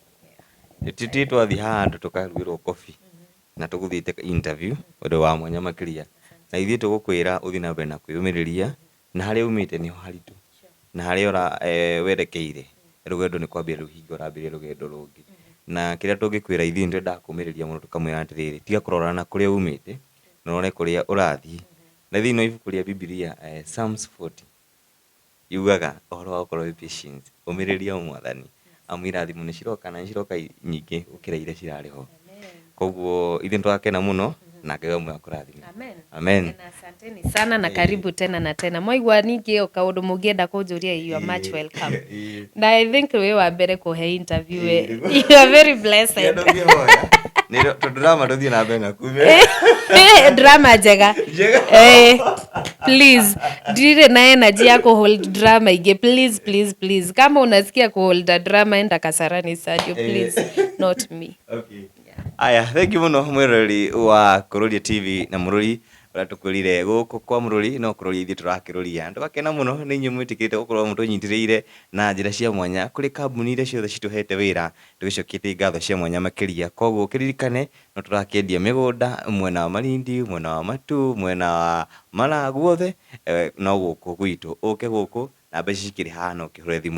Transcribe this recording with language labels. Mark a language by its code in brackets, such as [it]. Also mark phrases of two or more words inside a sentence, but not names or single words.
[ki] Tũtĩ twathiĩ handũ tũkarugĩrwo kobi na tũgũthiĩte interview ũndũ wa mwanya makĩria, na ithuĩ tũgũkwĩra ũthiĩ na mbere na kwĩyũmĩrĩria, na harĩa umĩte nĩho haritũ, na harĩa werekeire rũgendo nĩ kwambia rũhingo, ũrambĩrĩria rũgendo rũngĩ, na kĩrĩa tũngĩkwĩra ithuĩ nĩ twendaga kũmĩrĩria mũno, tũkamwĩra atĩrĩrĩ, tiga kũrora na kũrĩa umĩte, na ũrore kũrĩa ũrathiĩ. Na thĩinĩ wa ibuku rĩa Biblia Psalms 40 yugaga ũhoro wa gũkorwo patient, ũmĩrĩria Mwathani, amu irathimo nĩ ciroka na ciroka nyingĩ gũkĩra iria cirarĩ ho. Koguo ithuĩ twakena mũno na Ngai amwe akũrathime. Amen. [sw] Asanteni sana na karibu tena na tena. [ki] Mwaigua ningĩ kaũndũ mũngĩenda kũnjũria, [en] you are much welcome. Na I think we [ki] wa mbere kũhe interview, [en] you are very blessed. [ki] Nĩ drama tũthiĩ na mbere na kume. Drama njega. Please, ndirĩ na energy ya kuhold drama ingĩ, please. [sw] Kama unasikia kuhold drama enda Kasarani Sadio, [en] please, not me. Okay. [ki] Aya, [en] thank you [ki] mũno mwĩroreri wa Kuroria TV na mũrori ũrĩa tũkwĩrire gũkũ kwa mũrori no kũroria ithuĩ tũrakĩroria. Ndũgakena mũno nĩ inyuĩ mwĩtĩkĩrĩte gũkorwo mũtũnyitĩrĩire na njĩra cia mwanya kũrĩ kambuni iria ciothe citũhete wĩra, tũgĩcokiĩte ngatho cia mwanya makĩria. Koguo kĩririkane no tũrakĩendia mĩgũnda mwena wa Malindi, mwena wa Matu, mwena wa Mara, guothe no gũkũ gwitũ, ũke gũkũ na mbeca cikĩrĩ haha no ũkĩhũre thimũ.